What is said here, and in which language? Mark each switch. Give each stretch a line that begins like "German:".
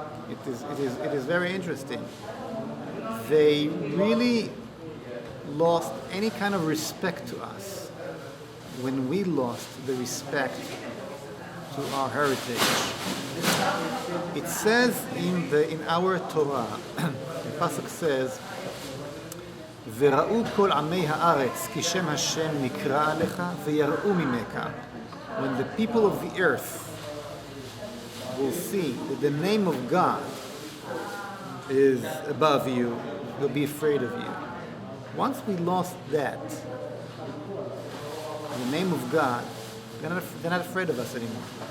English: It is very interesting. They really lost any kind of respect to us when we lost the respect to our heritage. It says in our Torah, the pasuk says,
Hebrew: וראו כל עמי הארץ כי שם השם נקרא עליך ויראו ממך.
English: When the people of the earth will see that the name of God is above you, they'll be afraid of you. Once we lost that, the name of God, they're not afraid of us anymore.